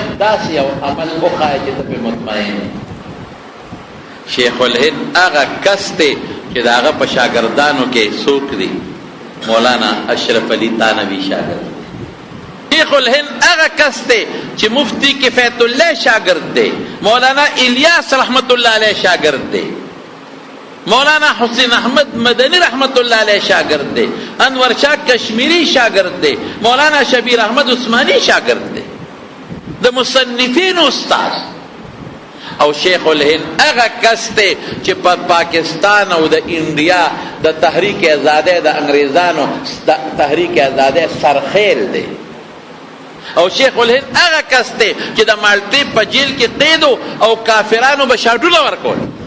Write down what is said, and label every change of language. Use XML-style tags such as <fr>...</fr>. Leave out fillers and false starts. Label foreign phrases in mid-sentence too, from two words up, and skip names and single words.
<ps>داسې یو عمل وښایه چې ته پرې مطمئن یې شیخ الهند هغه کس دی چې د هغه په شاګردانو کې څوک دی مولانا اشرف علي تانوي شاګرد شیخ الهند هغه کس دی چې مفتی کفایت الله شاګرد دی مولانا الیاس رحمت الله علیه شاګرد دی مولانا حسین احمد مدنی رحمت الله علیه شاگرد دے انور شاہ کشمیری شاگرد دے مولانا شبیر احمد عثمانی شاگرد دے د مصنفین استاد او شیخ الهند هغه کس دے چې په پاکستان او د انډیا د تحریک آزادی د انګریزانو تحریک آزادی سرخیل دے او شیخ الهند هغه کس دے چې د مالټې په جیل کې قیدو او کافرانو به شاډوله ورکول</ps>